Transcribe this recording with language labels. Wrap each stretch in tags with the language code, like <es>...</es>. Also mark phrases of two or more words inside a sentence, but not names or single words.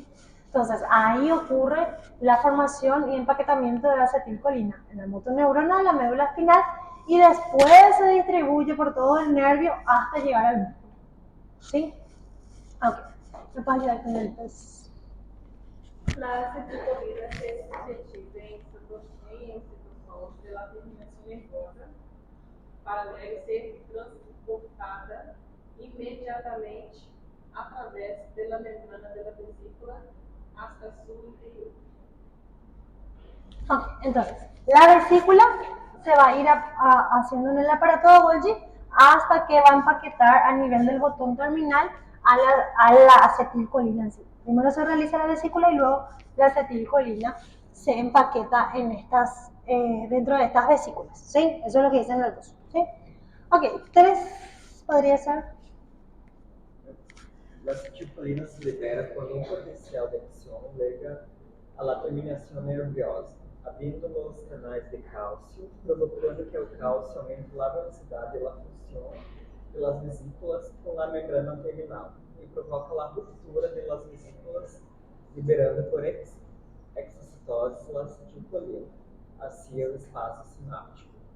<es>Entonces, ahí ocurre la formación y empaquetamiento de la acetilcolina en la motoneurona de la médula espinal y después se distribuye por todo el nervio hasta llegar al músculo, ¿sí? Ok. ¿Me puedes ayudar con el test?</es> <pt>La acetilcolina é suscetível em instituições pela terminação nervosa para deve ser transportada imediatamente através pela membrana da vesícula</pt> <es>hasta su interior. Ok, entonces, la vesícula se va a ir haciendo en el aparato de Golgi hasta que va a empaquetar a nivel del botón terminal a la acetilcolina en sí. Primero se realiza la vesícula y luego la acetilcolina se empaqueta en dentro de estas vesículas, ¿sí? Eso es lo que dicen los dos, ¿sí? Ok, 3 podría ser. La acetilcolina se libera</es> <pt>quando um potencial de emissão liga</pt> <es>a la terminación nerviosa, abriendo los canales de calcio, provocando que el calcio aumente la velocidad de la función de las vesículas con la membrana terminal y provoca la ruptura de las vesículas, liberando por exocitose la acetilcolina, así el espacio sináptico.</es>